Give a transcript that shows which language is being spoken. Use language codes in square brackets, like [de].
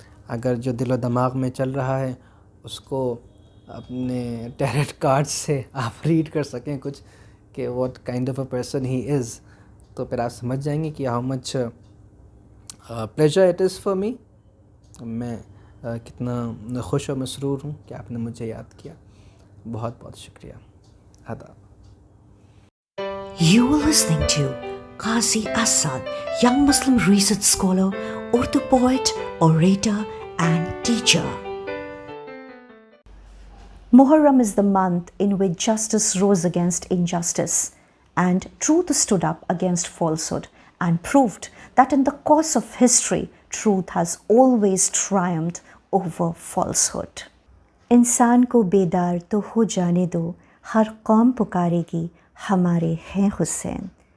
[ur] اگر جو دل و دماغ میں چل رہا ہے اس کو اپنے ٹیرٹ کارڈ سے آپ ریڈ کر سکیں کچھ کہ [en] what kind of a person he is, [ur] تو پھر آپ سمجھ جائیں گے کہ [en] how much pleasure it is for me, [ur] میں کتنا خوش و مسرور ہوں کہ آپ نے مجھے یاد کیا. بہت بہت شکریہ. آداب. [en] You were listening to Qazi Asad, young Muslim research scholar, Urdu poet, orator, and teacher. Muharram is the month in which justice rose against injustice and truth stood up against falsehood and proved that in the course of history, truth has always triumphed over falsehood. [ur] انسان کو بیدار تو ہو جانے دو، ہر قوم پکارے گی ہمارے ہیں حسین.